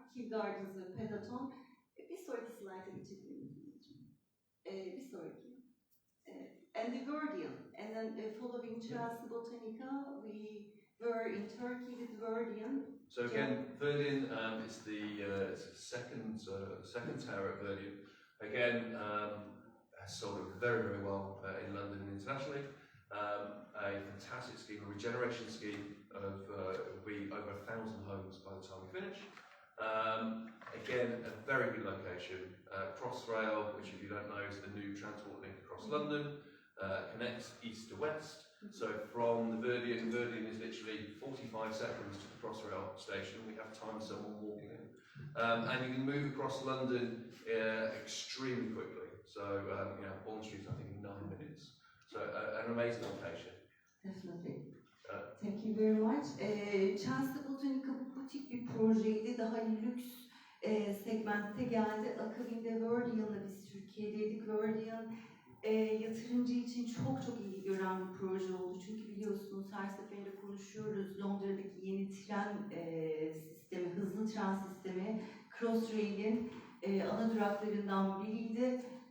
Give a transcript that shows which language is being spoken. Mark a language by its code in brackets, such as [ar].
[tr] Kew Gardens ve Peloton. Bir sonraki slide'a geçebilir miyiz? Bir sonraki. [en] And The Guardian. And then following Chelsea Botanica, we were in Turkey with Guardian. So again, Verdian is the second tower at Verdian. Again, has sold very, very well in London and internationally. A fantastic scheme, a regeneration scheme of will be over 1,000 homes by the time we finish. Again, a very good location. Crossrail, which if you don't know is the new transport link across London, connects east to west. So from the Verdian is literally 45 seconds to the Crossrail station. We have time someone walking in. And you can move across London extremely quickly. So, Bond Street, I think, in 9 minutes. So, an amazing location. Definitely. Thank you very much. [tr] Chelsea Botanica butik bir projeydi. Daha lüks segmentte geldi. Akabinde Verdian'la biz Türkiye'deydik. Verdian yatırımcı için çok iyi gören bir proje oldu. Çünkü biliyorsunuz her seferinde konuşuyoruz. Londra'daki yeni tren sistemi, hızlı tren sistemi Crossrail'in ana duraklarından biriydi.